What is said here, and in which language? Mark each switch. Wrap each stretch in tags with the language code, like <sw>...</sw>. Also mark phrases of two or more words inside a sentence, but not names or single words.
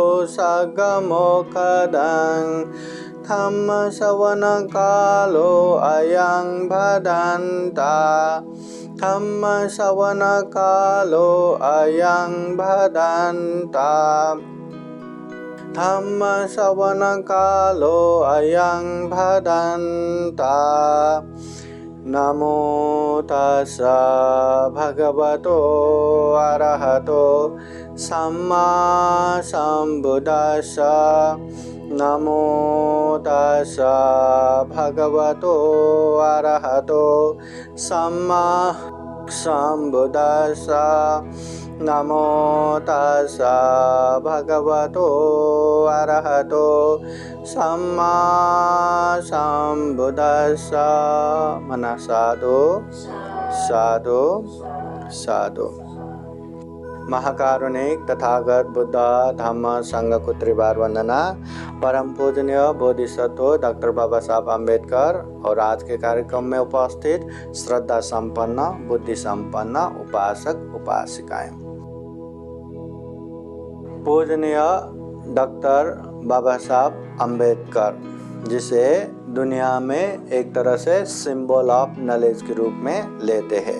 <pi>सगमोखदं धम्मश्रवणकालो अयं भदन्ता धम्मश्रवणकालो अयं भदन्ता धम्मश्रवणकालो अयं भदन्ता। नमो तस्सा भगवतो अरहतो सम्मा सम्बुद्दस्सा नमो तस्सा भगवतो अरहतो सम्मा सम्बुद्दस्सा नमो तस्सा भगवतो अरहतो सम्मा सम्बुद्दस्सा। मना साधु साधु साधु।</pi> <hi>महाकारुणिक तथागत बुद्ध धम्म संघ को त्रिवार वंदना। परम पूजनीय बोधिसत्व डॉक्टर बाबा साहब अम्बेडकर और आज के कार्यक्रम में उपस्थित श्रद्धा संपन्न बुद्धि संपन्न उपासक उपासिकाएं। पूजनीय डॉक्टर बाबा साहब अम्बेडकर, जिसे दुनिया में एक तरह से</hi> <en>symbol of knowledge</en> <hi>के रूप में लेते हैं।</hi>